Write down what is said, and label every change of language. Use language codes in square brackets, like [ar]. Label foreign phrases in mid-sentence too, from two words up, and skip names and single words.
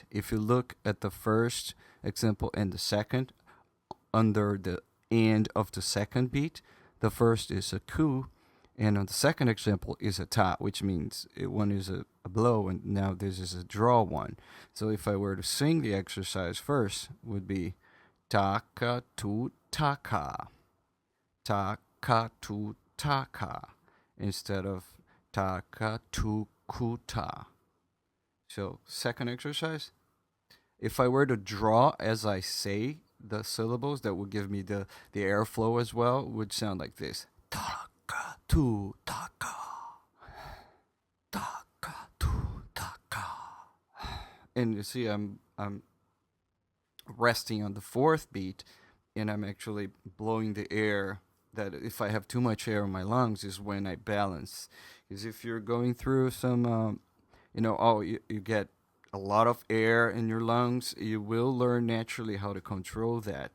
[en] If you look at the first example and the second, under the end of the second beat, the first is a ku, and on the second example is a ta, which means one is a blow, and now this is a draw one. So if I were to sing the exercise first, would be taka tu taka, taka tu taka, instead of taka tu kuta. So second exercise, if I were to draw as I say the syllables, that would give me the airflow as well, would sound like this. Taka tu taka. Taka tu taka. And you see I'm resting on the fourth beat, and I'm actually blowing the air. That if I have too much air in my lungs is when I balance. Because if you're going through some you get a lot of air in your lungs, you will learn naturally how to control that.